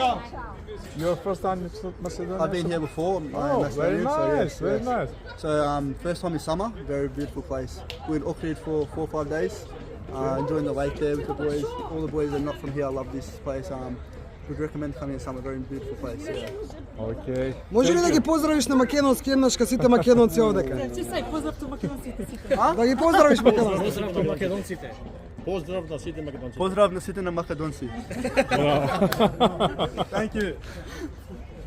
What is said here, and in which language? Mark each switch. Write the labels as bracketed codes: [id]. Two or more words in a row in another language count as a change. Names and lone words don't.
[en] Your first time in Macedonia? I've been here before. Oh, very nice, very nice. So first time in summer, very beautiful place. We're in Auckland for 4 or 5 days, enjoying the lake there with the boys. All the boys that are not from here love this place. Would recommend coming in summer, very beautiful place. Yeah. Okay. [mk] Може ли да ги поздравиш на македонски еднаш ка сите македонци овдека? Да ги поздравиш македонци. Поздрав на сите македонци. Поздрав на сите на македонци. [en] Thank you.